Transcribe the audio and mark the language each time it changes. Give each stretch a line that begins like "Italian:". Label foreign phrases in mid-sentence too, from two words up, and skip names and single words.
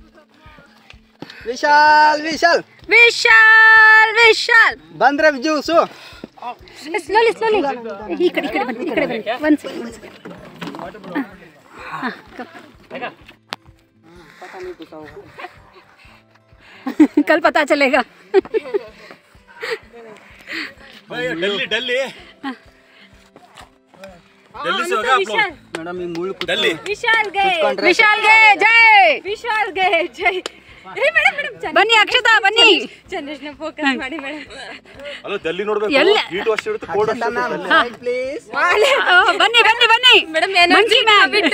Kannada: ವಿಶಾಲ್ ವಿಶಾಲ್ ವಿಶಾಲ್ ವಿಶಾಲ್ ಬಂದ್ರೆ ಜ್ಯೂಸು. ಸ್ಲೋಲಿ ಈ ಕಡೆ ಬನ್ನಿ ಒಂದು ಸೆಕೆಂಡ್.
Hindi: कल पता चलेगा. दिल्ली दिल्ली दिल्ली से होगा आप लोग.
Kannada: ಮೇಡಮ್ ಈ ಮುಳ್ಳು दिल्ली ವಿಶಾಲ್ ಗೆ ಜೈ. ಬನ್ನಿ ಅಕ್ಷತಾ ಬನ್ನಿ. ಚಂದ್ರನ ಫೋಕಸ್ ಮಾಡಿ ಮೇಡಮ್. ಅಲ್ಲ ದಿಲ್ಲಿ ನೋಡಬೇಕು. ಹೀಟ್ ವರ್ಷ ಇರುತ್ತೆ, ಕೋಲ್ಡ್ ವರ್ಷ ಇರುತ್ತೆ. ಪ್ಲೀಸ್ ಬನ್ನಿ
English: madam energy
Kannada: ಬಿಟ್ಟು